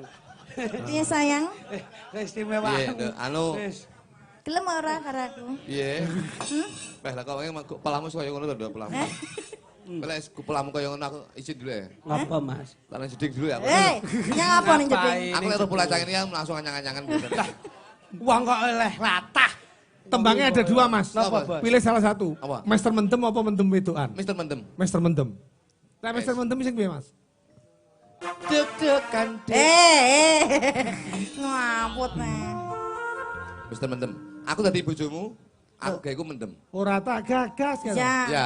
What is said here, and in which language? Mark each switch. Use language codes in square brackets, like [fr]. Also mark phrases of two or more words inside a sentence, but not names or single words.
[id] Iya sayang. Keistimewaan. Iya, anu. [jv] Wis. Gelem ora karo aku? Piye? Lah kok kepalamu kaya ngono to, kepalamu. Lek kepalamu kaya ngono [id] aku izin dulu ya. [jv] Ngapa, Mas? Lan jeding dulu ya. Nyang apa ning jeding? Aku lek ora pulang ini langsung anyang-anyangan biasanya. Wong kok oleh latah. [id] Tembangnya ada dua, Mas. [jv] Napa, Bos? [id] Pilih salah satu. Apa? [jv] Master mendem apa mendem wedokan? Mister Mendem. Master mendem. Nah, Master mendem sing piye, Mas? [id] Deg-degan Ngaput nih. [jv] Mister Mendem. Aku dadi bojomu, aku gawe ku mendem. Ora tak gagas kan.